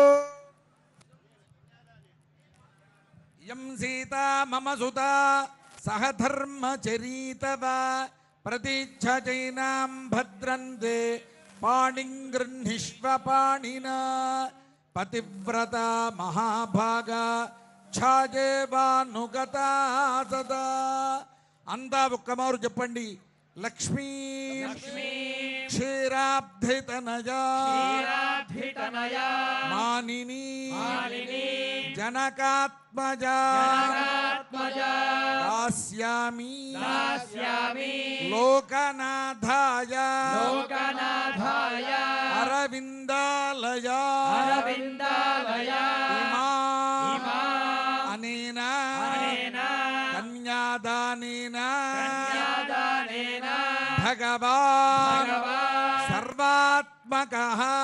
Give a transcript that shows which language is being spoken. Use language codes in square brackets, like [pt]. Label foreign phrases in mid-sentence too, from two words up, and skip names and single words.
[sa] यं सीता मम सुता सह धर्मचरीतव प्रतीच्छचैनां भद्रन्ते पाणिं गृह्णीष्व पाणिना पतिव्रता महाभागा ఛాజేవానుగతా సదా [te] అంతా ఒక్కమారు చెప్పండి లక్ష్మీ [sa] క్షీరాబ్ధితనయా మానిని జనకాత్మజా దాస్యామి లోకనాథాయ అరవిందాలయా అనేన కన్యాదానేన భగవాన్ సర్వాత్మకః